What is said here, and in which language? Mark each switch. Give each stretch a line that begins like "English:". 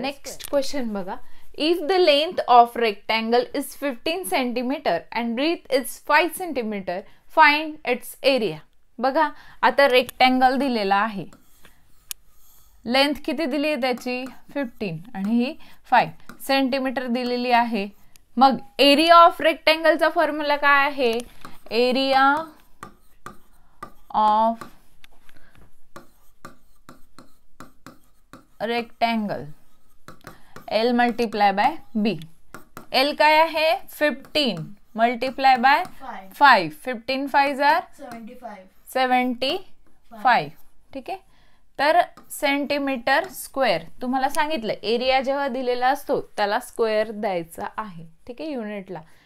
English: next question
Marathi: बघा.
English: If the length of rectangle is 15 centimetre and breadth is 5 centimetre, find its area.
Marathi: बघा आता rectangle दिलेला आहे. Length किती दिली आहे त्याची 15 आणि ही 5 सेंटीमीटर दिलेली आहे. मग एरिया ऑफ रेक्टँगलचा फॉर्म्युला काय आहे?
English: Area of rectangle L multiply by B.
Marathi: L काय आहे 15 मल्टिप्लाय बाय 5. 15 5 जार 75. ठीक आहे. तर सेंटीमीटर स्क्वेअर तुम्हाला सांगितलं एरिया जेव्हा दिलेला असतो त्याला स्क्वेअर द्यायचा आहे. ठीक आहे, युनिटला.